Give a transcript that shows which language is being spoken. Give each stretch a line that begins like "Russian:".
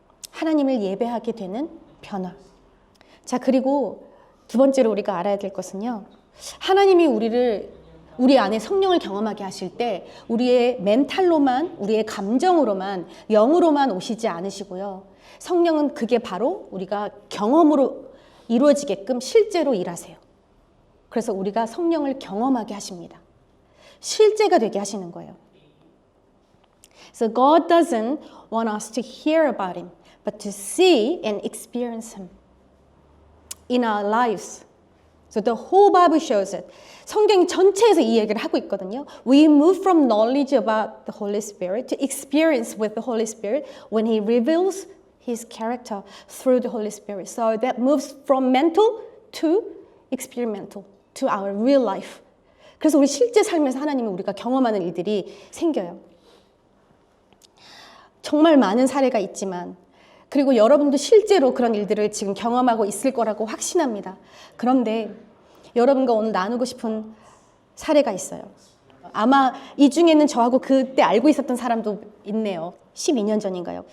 Korean: 하나님을 예배하게 되는 변화. 자, 그리고 두 번째로 우리가 알아야 될 것은요, 하나님이 우리 안에 성령을 경험하게 하실 때 우리의 멘탈로만, 우리의 감정으로만, 영으로만 오시지 않으시고요, 성령은 그게 바로 우리가 경험으로 이루어지게끔 실제로 일하세요. 그래서 우리가 성령을 경험하게 하십니다. 실제가 되게 하시는 거예요.
English: So God doesn't want us to hear about Him, but to see and experience Him in our lives. So the whole Bible shows it.
Korean: 성경 전체에서 이 얘기를 하고 있거든요.
English: We move from knowledge about the Holy Spirit to experience with the Holy Spirit when He reveals His character through the Holy Spirit. So that moves from mental to experimental, to our real life.
Korean: 그래서 우리 실제 삶에서 하나님을 우리가 경험하는 일들이 생겨요. 정말 많은 사례가 있지만, 그리고 여러분도 실제로 그런 일들을 지금 경험하고 있을 거라고 확신합니다. 그런데 여러분과 오늘 나누고 싶은 사례가 있어요. 아마 이 중에는 저하고 그때 알고 있었던 사람도 있네요. 12년 전인가요?